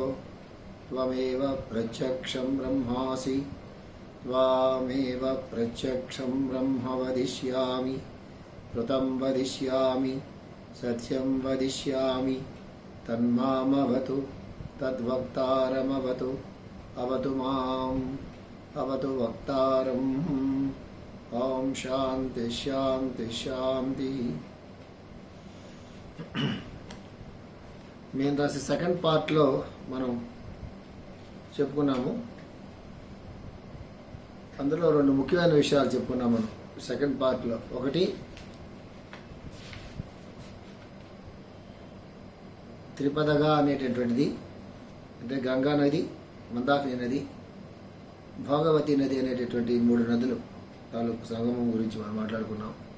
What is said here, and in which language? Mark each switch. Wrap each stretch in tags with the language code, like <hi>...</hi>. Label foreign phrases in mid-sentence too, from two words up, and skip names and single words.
<sa>त्वमेव प्रत्यक्षं ब्रह्मासि त्वामेव प्रत्यक्षं ब्रह्म वदिष्यामि कृतं वदिष्यामि सत्यं वदिष्यामि तन्मामवतु तद्वक्तारमवतु अवतु माम् अवतु वक्तारम् ओम शांति शांति शांति।</sa> <te>నేను రాసి</te> <en>second partలో</en> <te>మనం చెప్పుకున్నాము. అందులో రెండు ముఖ్యమైన విషయాలు చెప్పుకున్నాము మనం</te> <en>second partలో.</en> <te>ఒకటి త్రిపదగా అనేటటువంటిది, అంటే గంగా నది, మందాకిని నది, భోగవతి నది అనేటటువంటి మూడు నదులు తాలూకు సంగమం గురించి మనం మాట్లాడుకున్నాం.</te>